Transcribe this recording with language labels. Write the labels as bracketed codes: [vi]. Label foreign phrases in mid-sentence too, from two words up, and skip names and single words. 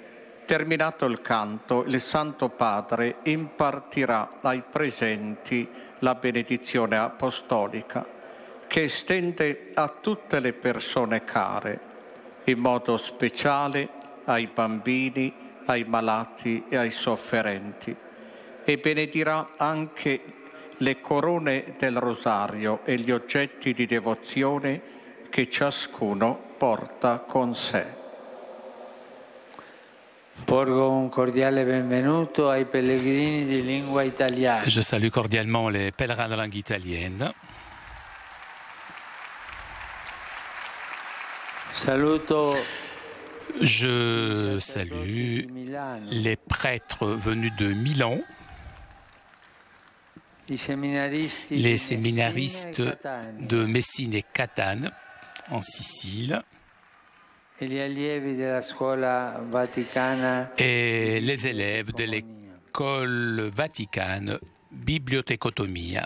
[it] Terminato il canto, il Santo Padre impartirà ai presenti la benedizione apostolica che estende a tutte le persone care, in modo speciale ai bambini, ai malati e ai sofferenti, e benedirà anche le corone del rosario e gli oggetti di devozione che ciascuno porta con sé. Porgo un cordiale benvenuto ai pellegrini di lingua italiana. [fr] Je salue cordialement les pèlerins de langue italienne. [it] Saluto. [fr] Je salue les prêtres venus de Milan, les séminaristes de Messine et Catane en Sicile, et les élèves de l'école vaticane Bibliothécotomia.